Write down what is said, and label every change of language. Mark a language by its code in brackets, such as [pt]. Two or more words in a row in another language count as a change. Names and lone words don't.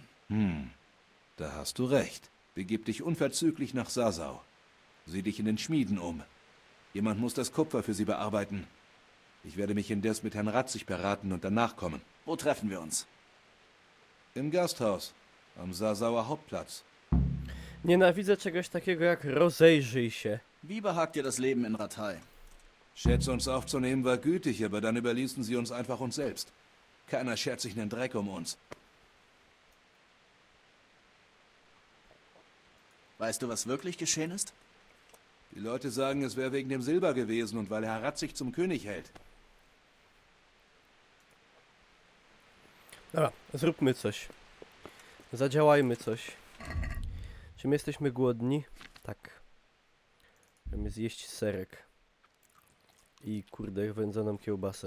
[de] Da hast du recht. Begib dich unverzüglich nach Sasau. Sieh dich in den Schmieden um. Jemand muss das Kupfer für sie bearbeiten. Ich werde mich indes mit Herrn Ratzig beraten und danach kommen. Wo treffen wir uns? Im Gasthaus. Am Sasauer Hauptplatz. [pl] Nienawidzę czegoś takiego jak rozejrzyj się. [de] Wie behagt dir das Leben in Ratay? Schätze uns aufzunehmen war gütig, aber dann überließen sie uns einfach uns selbst. Keiner schert sich nen Dreck um uns. Weißt du, was wirklich geschehen ist? Die Leute sagen, es wäre wegen dem Silber gewesen und weil Herr Ratzig zum König hält. [pl] Dobra, zróbmy coś. Zadziałajmy coś. Czy my jesteśmy głodni? Tak. Chcemy zjeść serek. I kurde, wędzoną kiełbasę.